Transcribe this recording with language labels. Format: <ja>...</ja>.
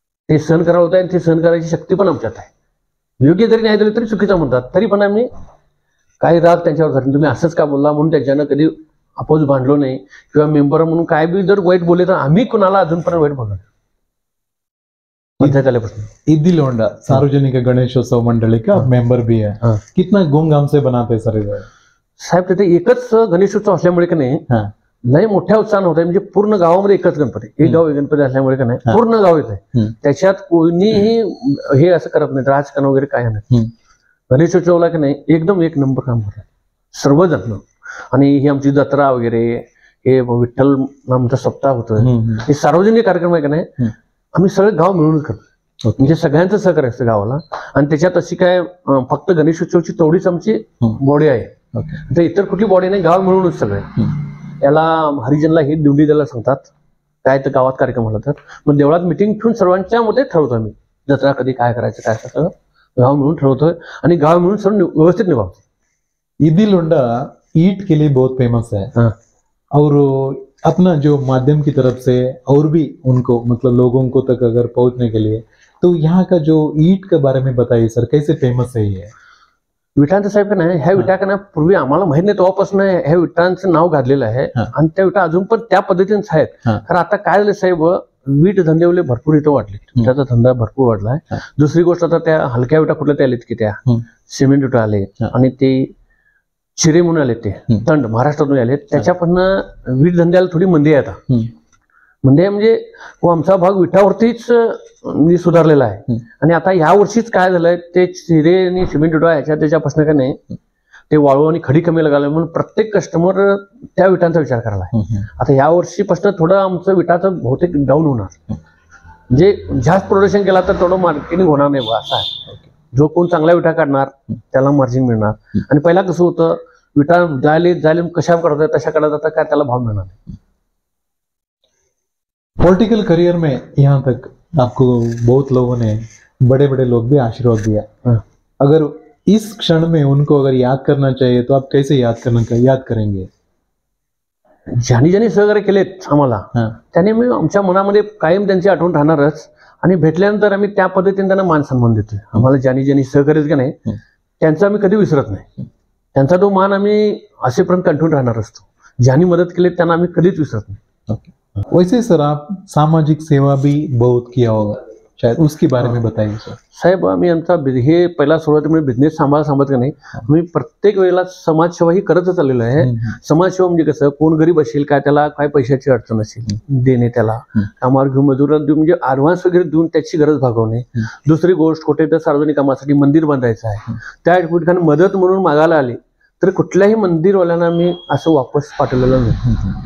<mr>ते सहन करावं होतं आणि ते सहन करायची शक्ती पण आमच्यात आहे. योग्य जरी नाही दिलं तरी चुकीचं म्हणतात, तरी पण आम्ही काही राग त्यांच्यावर धरून तुम्ही असंच का बोलला म्हणून त्यांच्यानं कधी अपोज भांडलो नाही, किंवा मेंबर म्हणून काय बी जर वाईट बोलले तर आम्ही कुणाला अजूनपर्यंत वाईट बोललो पंचायत आल्यापासून.</mr> <hi>इद्दिलोंडा सार्वजनिक गणेशोत्सव मंडली का मेंबर भी है, कितना धूमधाम से बनाते हैं सर इधर?</hi> <mr>साहेब तिथे एकच गणेशोत्सव असल्यामुळे का नाही लय मोठ्या उत्साह होता. म्हणजे पूर्ण गावामध्ये एकच गणपती, एक गाव गणपती असल्यामुळे का नाही पूर्ण गाव येते. त्याच्यात कोणीही हे असं करत नाही राजकारण वगैरे काय नाही. गणेशोत्सवला की नाही एकदम एक नंबर काम करतात सर्वजण. आणि ही आमची जत्रा वगैरे, हे विठ्ठल नामचा सप्ताह होतं, हे सार्वजनिक कार्यक्रम आहे का नाही आम्ही सगळे गाव मिळूनच करतो. म्हणजे सगळ्यांचं सहकार्य असतं गावाला. आणि त्याच्यात अशी काय फक्त गणेशोत्सवची तेवढीच आमची बॉडी आहे, तर इतर कुठली बॉडी नाही, गाव मिळूनच सगळे. याला हरिजनला हे दिंडी द्यायला सांगतात काय तर गावात कार्यक्रम झाला तर मग देवळात मिटिंग ठेवून सर्वांच्या मध्ये ठरवतो आम्ही जत्रा कधी काय करायचं काय सगळं गाव मिळून ठरवतोय आणि गाव मिळून सर्व व्यवस्थित निभावतो.</mr> <hi>इद्दिलोंडा ईंट के लिए बहुत फेमस है और अपना जो माध्यम की तरफ से और भी उनको मतलब लोगों को तक अगर पहुंचने के लिए तो यहाँ का जो ईंट के बारे में बताइए सर, कैसे फेमस है ये?</hi> <mr>विटांचं साहेब का नाही ह्या विटा का नाही पूर्वी आम्हाला माहित नाही तेव्हापासून ह्या विटांचं नाव गाजलेलं आहे आणि त्या विटा अजून पण त्या पद्धतीनेच आहेत. कारण आता काय झालं साहेब, वीट धंदेवले भरपूर इथं वाढले, विटाचा धंदा भरपूर वाढलाय. दुसरी गोष्ट आता त्या हलक्या विटा कुठल्या त्या आलेत की त्या सिमेंट विटा आले आणि ते चिरे म्हणून आले, ते तंड महाराष्ट्रातून आले, त्याच्यापासून वीट धंद्याला थोडी मंदी आहे आता. म्हणजे आमचा भाग विटावरतीच सुधारलेला आहे. आणि आता ह्या वर्षीच काय झालंय ते चिरे आणि सिमेंट विटा ह्याच्या त्याच्यापासून का नाही ते वाळू आणि खडी कमी लागले म्हणून प्रत्येक कस्टमर त्या विटांचा विचार करायला आहे. आता ह्या वर्षीपासून थोडं आमचं विटाचं बहुतेक डाऊन होणार, म्हणजे जास्त प्रोडक्शन केला तर थोडं मार्केटिंग होणार नाही असं आहे. जो कोण चांगला विटा काढणार त्याला मार्जिन मिळणार. आणि पहिला कसं होतं विटा जायले कशा करतात तशा काढत जातात काय त्याला भाव मिळणार नाही.</mr> <hi>पॉलिटिकल करियर में यहाँ तक आपको बहुत लोगों ने बड़े बड़े लोग भी आशीर्वाद दिया, अगर इस क्षण में उनको अगर याद करना चाहिए तो आप कैसे याद करेंगे?</hi> <mr>ज्यांनी ज्यांनी सहकार्य केलेत आम्हाला त्याने मी आमच्या मनामध्ये कायम त्यांची आठवण राहणारच. आणि भेटल्यानंतर आम्ही त्या पद्धतीने त्यांना मान सन्मान देतोय. आम्हाला ज्यांनी ज्यांनी सहकार्य का नाही त्यांचं आम्ही कधी विसरत नाही. त्यांचा तो मान आम्ही असेपर्यंत कंटिन्यू राहणार असतो. ज्यांनी मदत केली त्यांना आम्ही कधीच विसरत नाही.</mr> <hi>वैसे सर आप सामाजिक सेवा भी बहुत किया होगा, शायद उसके बारे में बताइए सर.</hi> <mr>साहेब आम्ही आमचा हे पहिला सुरुवातीमध्ये बिझनेस सांभाळत का नाही आम्ही प्रत्येक वेळेला समाजसेवा ही करतच आलेलो आहे. समाजसेवा म्हणजे कसं कोण गरीब असेल काय त्याला काय पैशाची अडचण असेल देणे, त्याला कामावर घेऊन मजुरात देऊन म्हणजे ऍडव्हान्स वगैरे देऊन त्याची गरज भागवणे. दुसरी गोष्ट कुठे तर सार्वजनिक कामासाठी मंदिर बांधायचं आहे त्या ठिकाणी मदत म्हणून मागायला आले तर कुठल्याही मंदिरवाल्यांना मी असं वापस पाठवलेलं नाही.</mr>